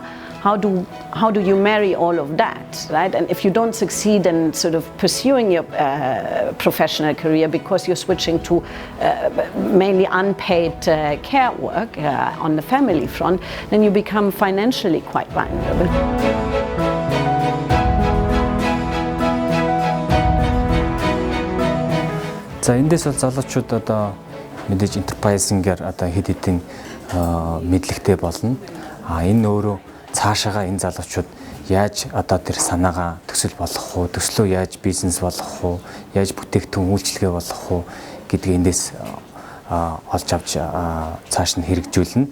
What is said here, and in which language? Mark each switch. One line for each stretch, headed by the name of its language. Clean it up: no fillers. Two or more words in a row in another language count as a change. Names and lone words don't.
English: How do you marry all of that, right? And if you don't succeed in sort of pursuing your professional career because you're switching to mainly unpaid care work on the family front, then you become financially quite vulnerable.
Mongolian: За эндээс бол залуучууд одоо мэдээж enterprise-ээр одоо хэд хэдийн мэдлэгтэй болно. Энэ өөрөө цаашаага энэ залуучууд яаж одоо тэр санаагаа төсөл болгох уу, төслөө яаж бизнес болгох уу, яаж бүтээгдэхүүн үйлчилгээ болгох уу гэдгийг эндээс олж авч цааш нь хэрэгжүүлнэ.